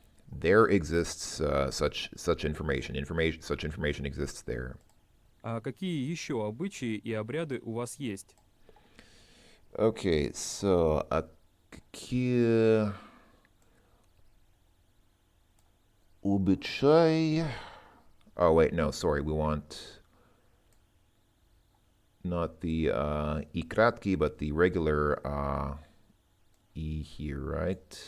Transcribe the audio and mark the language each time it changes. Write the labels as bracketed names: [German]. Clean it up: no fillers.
[English] There exists such information. Such information exists there. [Russian] А какие еще обычаи и обряды у вас есть? [English] Okay, so [Russian] какие обычаи? [English] Oh wait, no, sorry. We want not the и краткий, but the regular e here, right?